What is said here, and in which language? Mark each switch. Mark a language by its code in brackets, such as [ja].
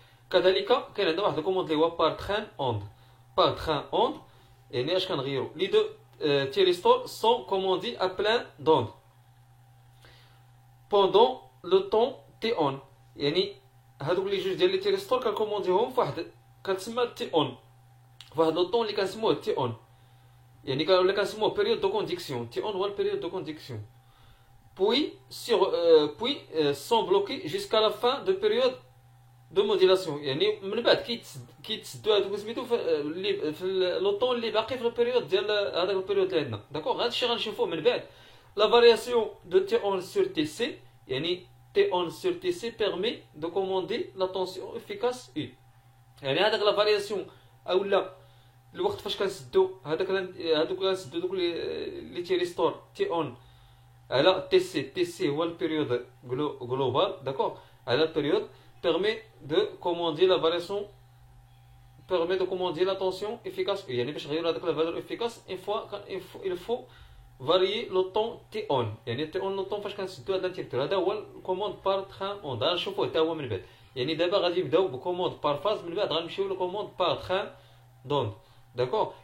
[ar] كذلك كاين عندنا واحد الكوموند اللي هو بار تران اوند. بار تران اوند يعني اش كنغيروا لي دو تيريستور سون كوموندي ا بلان دوند بوندون لو طون تي اون. يعني هادوك لي جوج ديال لي تيريستور كنكومونديهم فواحد كتسمى تي اون فواحد لو طون اللي كنسموه تي اون. يعني ولا كنسموه بيريود دو كونديكسيون. تي اون هو البيريود دو كونديكسيون. [fr] puis sont bloqués jusqu'à la fin de période de modulation. [ar] يعني من بعد كيتسدوا هذوك سميتو في لو طون اللي باقي في البيريود ديال هذاك البيريود اللي عندنا. داكوغ. هادشي غنشوفوه من بعد. لا فارياسيون دو تي اون سور تي سي. يعني تي اون سور تي سي [fr] permet de commander la tension efficace U. [ar] يعني هذاك لا فارياسيون اولا الوقت فاش كنسدو هذوك كنسدو دوك لي تيريستور تي اون على تي سي هو البيريود global. [fr] D'accord. [ar] على البيريود [fr] permet de commander la variation permet de commander la tension efficace. [ar] يعني باش نغيروا هذاك لا فالور efficace [fr] il faut varier le temps [ar] تي اون. يعني تي اون لو طون فاش كنسدو هذا الانتيكتور هذا هو الكوموند بار تران اون. غنشوفوه حتى هو من بعد. يعني دابا غادي نبداو بكوموند بار فاز من بعد غنمشيو لكوموند بار تران دوند. داكور.